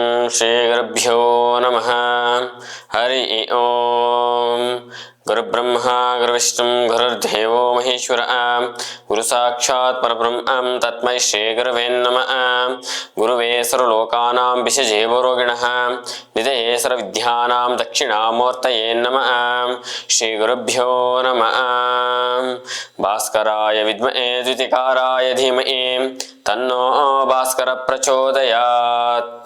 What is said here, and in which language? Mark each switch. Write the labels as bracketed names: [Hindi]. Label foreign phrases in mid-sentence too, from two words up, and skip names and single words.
[Sanskrit] ಶ್ರೀ ಗುರುಭ್ಯೋ ನಮಃ. ಹರಿ ಓಂ. ಗುರುಬ್ರಹ್ಮ ಗುರುವಿಷ್ಣು ಗುರುರ್ದೇವೋ ಮಹೇಶ್ವರ. ಗುರು ಸಾಕ್ಷಾತ್ ಪರಬ್ರಹ್ಮಂ ತಸ್ಮೈ ಶ್ರೀ ಗುರವೇ ನಮಃ. ಗುರುವೇ ಸರ್ವಲೋಕಾನಾಂ ಭಿಷಜೇ ಭವರೋಗಿಣಃ ನಿಧಯೇ ಸರ್ವವಿದ್ಯಾನಾಂ ದಕ್ಷಿಣಾಮೂರ್ತಯೇ ನಮಃ. ಶ್ರೀ ಗುರುಭ್ಯೋ ನಮಃ. ಭಾಸ್ಕರಾಯ ವಿದ್ಮಹೇ ದ್ಯುತಿಕಾರಾಯ ಧೀಮಹಿ ತನ್ನೋ ಭಾಸ್ಕರ ಪ್ರಚೋದಯಾತ್.